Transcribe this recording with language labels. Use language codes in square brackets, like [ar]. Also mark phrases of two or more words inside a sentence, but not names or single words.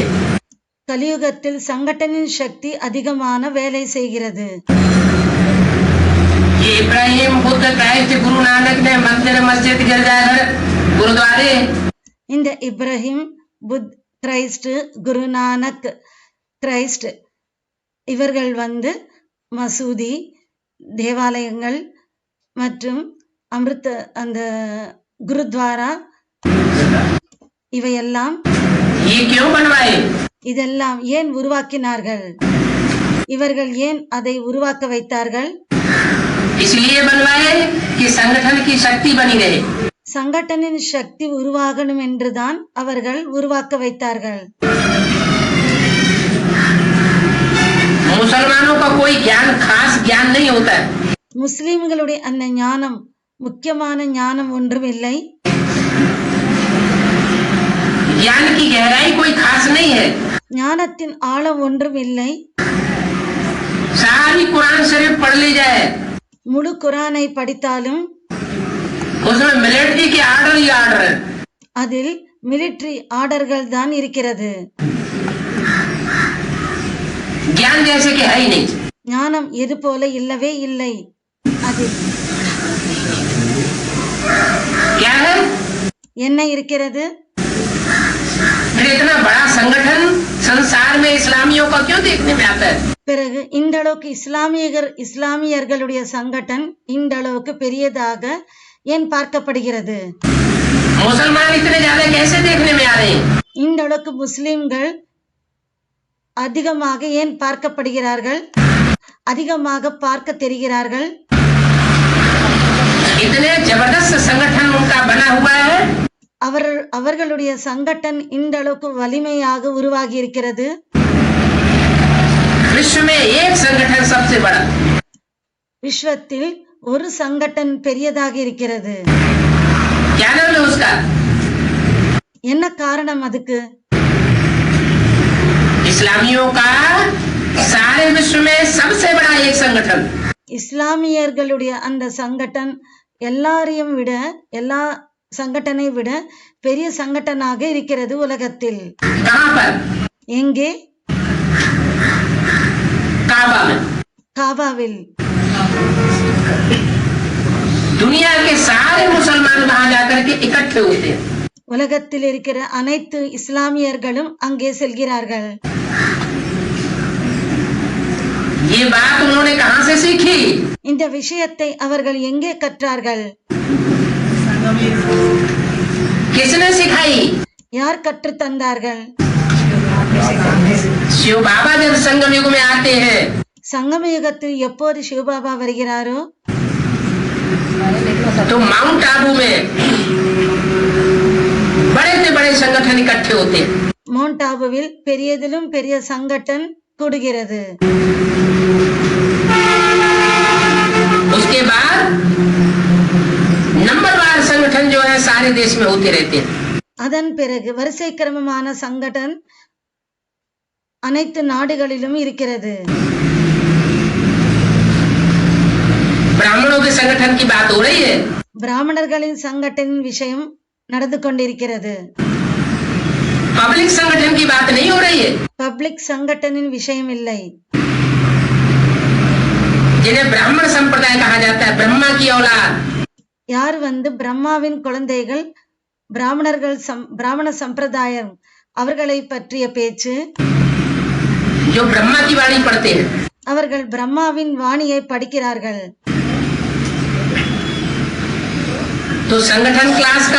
[ta] கலியுகத்தில் சங்கடனின் சக்தி அதிகமான வேலை செய்கிறது. [hi] ये इब्राहिम बुद्ध क्राइस्ट गुरु नानक ने मंदिर मस्जिद गिरजाघर गुरुद्वारे. [ta] இந்த இப்ராஹிம் புத் கிரைஸ்ட் குருநானக் கிரைஸ்ட் இவர்கள் மசூதி தேவாலயங்கள் மற்றும் அமிர்த அந்த குருத்வாரா இவையெல்லாம் இதெல்லாம் ஏன் உருவாக்கினார்கள்? இவர்கள் ஏன் அதை உருவாக்க வைத்தார்கள்? [hi] इसलिए बनवाए कि संगठन की शक्ति बनी रहे. [ta] சங்கடனின் சக்தி உருவாகணும் என்றுதான் அவர்கள் உருவாக்க வைத்தார்கள். [hi] मुसलमानों का कोई ज्ञान खास ज्ञान नहीं होता है. [ta] முஸ்லிம்களுடைய அந்த ஞானம் முக்கியமான ஞானம் ஒன்றும் இல்லை. [hi] ज्ञान की गहराई कोई खास नहीं है. [ta] ஞானத்தின் ஆழம் ஒன்றும் இல்லை. [hi] सारी कुरान शरीफ पढ़ ली जाए, [ta] முழு குரானை படித்தாலும் [hi] उसमें मिलिट्री के आर्डर ही आर्डर है. [ta] அதில் மிலிட்டரி ஆர்டர்கள் தான் இருக்கிறது. [hi] ज्ञान जैसे कि है ही नहीं. [ta] ஞானம் எது போல இல்லவே இல்லை. அதில் [hi] क्या है? [ta] என்ன இருக்கிறது? [hi] फिर इतना बड़ा संगठन संसार में इस्लामियों का क्यों देखने में आता है? [ta] பிறகு இந்த அளவுக்கு இஸ்லாமியர்களுடைய சங்கடன் இந்த அளவுக்கு பெரியதாக ஏன் பார்க்கப்படுகிறது? [hi] मुसलमान इतने ज्यादा कैसे देखने में आ रहे हैं? [ta] இந்த அளவுக்கு முஸ்லிம்கள் அதிகமாக ஏன் பார்க்கப்படுகிறார்கள்? அதிகமாக பார்க்க தெரிகிறார்கள். [hi] इतने जबरदस्त संगठन उनका बना हुआ है. [ta] அவர்களுடைய சங்கடன் இந்த அளவுக்கு வலிமையாக உருவாகி இருக்கிறது. [hi] विश्व में एक संगठन सबसे बड़ा, [ta] விஸ்வத்தில் ஒரு சங்கடன் பெரியதாக இருக்கிறது. [hi] क्या नाम है उसका? [ta] என்ன காரணம் அதுக்கு? [hi] इस्लामियों का सारे विश्व में सबसे बड़ा एक संगठन, [ta] இஸ்லாமியர்களுடைய அந்த சங்கடன் எல்லாரையும் விட, எல்லா சங்கடனை விட பெரிய சங்கடனாக இருக்கிறது உலகத்தில். [hi] कहाँ पर? [ta] எங்கே? [hi] काबा में। [ta] காபாவில். [hi] दुनिया के सारे मुसलमान वहां जाकर के इकट्ठे होते हैं। [ta] உலகத்தில் இருக்கிற அனைத்து இஸ்லாமியர்களும் அங்கே செல்கிறார்கள். [hi] ये बात उन्होंने कहां से सीखी? [ta] இந்த விஷயத்தை அவர்கள் எங்கே கற்றார்கள்? [hi] किसने सिखाई? [ta] யார் கற்று தந்தார்கள்? [hi] शिव बाबा जब संगम युग में आते हैं, [ta] சங்கம யுகத்தில் எப்போது சிவபாபா வருகிறாரோ [hi] तो माउंट आबू में बड़े से बड़े संगठन इकट्ठे होते हैं। [ta] மவுண்ட் ஆபுவில் பெரியதிலும் பெரிய சங்கடன் கூடுகிறது. [hi] उसके बाद नंबरवार संगठन जो है सारे देश में होते रहते हैं। [ta] அதன் பிறகு வரிசை கிரமமான சங்கடன் அனைத்து நாடுகளிலும் இருக்கிறது. [hi] ब्राह्मणों के संगठन की बात हो रही है। [ta] பிராமணர்களின் சங்கடனின் விஷயம் நடந்து கொண்டிருக்கிறது. [hi] पब्लिक संगठन की बात नहीं हो रही है। [ta] பப்ளிக் சங்கடனின் விஷயம் இல்லை. [hi] जिन्हें ब्राह्मण संप्रदाय कहा जाता है, ब्रह्मा की औलाद, [ta] யார் பிரம்மாவின் குழந்தைகள், பிராமண சம்பிரதாயம், அவர்களை பற்றிய பேச்சு. [hi] जो ब्रह्मा की वाणी पढ़ते हैं, [ta] அவர்கள் பிரம்மாவின் வாணியை படிக்கிறார்கள். [hi] तो संगठन क्लास का